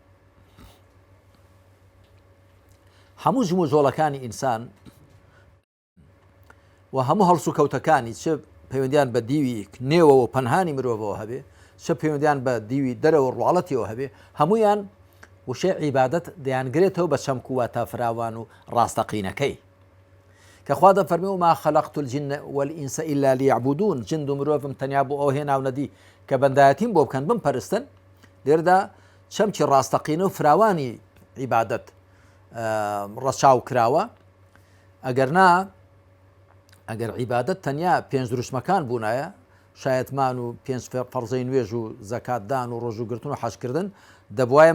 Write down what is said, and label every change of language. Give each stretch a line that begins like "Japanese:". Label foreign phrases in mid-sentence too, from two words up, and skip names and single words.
Central Kurdish: هەموو جموجۆڵەکانی ئینسان و هەموو هەڵس و کەوتەکانی چ پەیوەندیان بە دیوی نێوە و پەنهانی مرۆڤەوە هەبێ چ پەیوەندیان بە دیوی دەرەوە ڕواڵەتیەوە هەبێ هەمویان وشەی عیبادەت دەیانگرێتەوە بە چەمک و واتە فراوان و ڕاستەقینەکەی کە خوا دەفەرمێ
Arabic: وما خەلەقت الجن والئینس إلا لیعبودون
Central Kurdish: جند و مرۆڤم تەنیا بۆ ئەو هێناو نەدی کە بەندایەتیم بۆ بکەن بمپەرستن لێرەدا چەمکی ڕاستەقینە و فراوانی عیبادەت ڕەچاو کراوە ئەگەر عیبادەت تەنیا 5 دروشمەکان بوونایە شایەتمان و 5 فەرزەی نوێژ و زەکاتدان و ڕۆژوگرتن و حەجکردن دەبوایە